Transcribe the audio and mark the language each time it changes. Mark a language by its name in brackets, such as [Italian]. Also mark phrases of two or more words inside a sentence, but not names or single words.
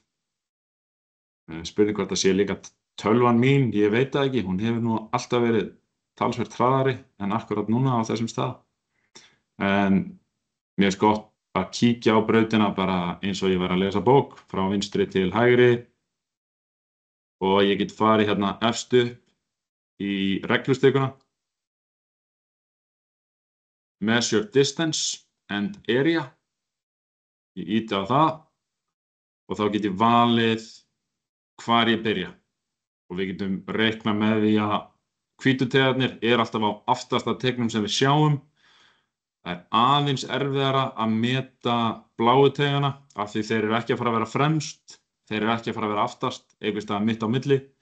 [Icelandic] Spurning hvort það sé líka tölvan mín, ég veit það ekki, hún hefur nú alltaf verið talsvert hraðari en akkurat núna á þessum stað. En mér finnst gott að kíkja á brautina bara eins og ég væri að lesa bók frá vinstri til hægri og ég get farið hérna efst upp í reglustikuna. [English] Measure distance and area. [Icelandic] Ég íti á það og þá get ég valið hvar ég byrja. Og við getum reiknað með því að hvítutegarnir er alltaf á aftasta tegnum sem við sjáum. Það er aðeins erfiðara að meta bláu tegana af því þeir eru ekki að fara að vera fremst, þeir eru ekki að fara að vera aftast, einhvers staðar mitt á milli.